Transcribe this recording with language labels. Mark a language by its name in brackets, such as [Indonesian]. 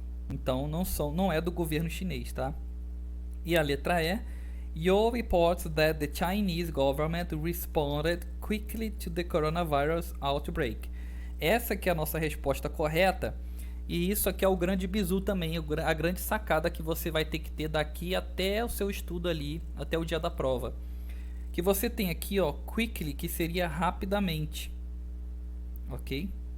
[Portuguese] Então não é do governo chinês, tá? E a letra E. [English] Yo reports that the Chinese government responded quickly to the coronavirus outbreak. [Portuguese] Essa que é a nossa resposta correta. E isso aqui é o grande bizu também, a grande sacada que você vai ter que ter daqui até o seu estudo ali, até o dia da prova. Que você tem aqui, ó, quickly, que seria rapidamente. Ok?